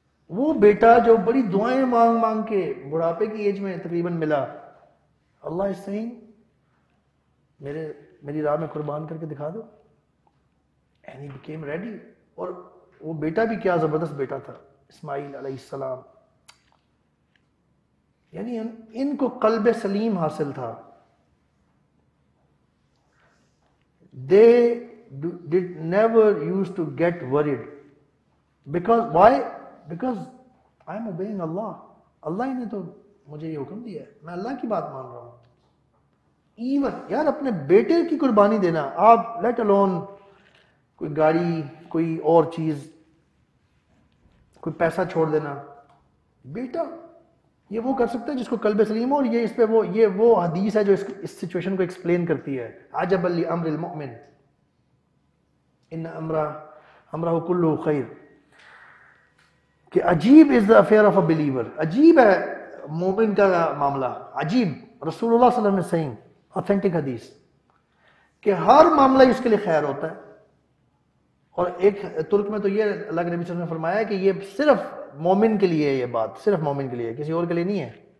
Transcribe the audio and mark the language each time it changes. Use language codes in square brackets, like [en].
[ur] وہ بیٹا جو بڑی دعائیں مانگ مانگ کے بڑھاپے کی ایج میں تقریباً ملا, اللہ [en] is seeing [ur] میری راہ میں قربان کر کے دکھا دو. [en] And he became ready. [ur] اور وہ بیٹا بھی کیا زبردست بیٹا تھا, اسماعیل علیہ السلام. یعنی ان کو قلب سلیم حاصل تھا. [en] They did never used to get worried. Because why? Because I am obeying Allah. [ur] اللہ ہی نے تو مجھے یہ حکم دیا ہے, میں اللہ کی بات مان رہا ہوں. ایون یار اپنے بیٹے کی قربانی دینا, آپ [en] let alone [ur] کوئی گاڑی, کوئی اور چیز, کوئی پیسہ چھوڑ دینا, بیٹا یہ وہ کر سکتا ہے جس کو قلب سلیم ہو. اور یہ اس پہ وہ حدیث ہے جو اس سچویشن کو ایکسپلین کرتی ہے. [ar] عجبا لامر المؤمن ان امرہ کلہ خیر, کہ عجیب [en] Is the affair of a believer. [ur] عجیب ہے مومن کا معاملہ, عجیب. رسول اللہ صلی اللہ علیہ وسلم سیئنگ, آتھینٹک حدیث, کہ ہر معاملہ ہی اس کے لیے خیر ہوتا ہے. اور ایک ترک میں تو یہ اللہ کے نبی صلی اللہ علیہ وسلم نے فرمایا کہ یہ صرف مومن کے لیے, یہ بات صرف مومن کے لیے, کسی اور کے لیے نہیں ہے.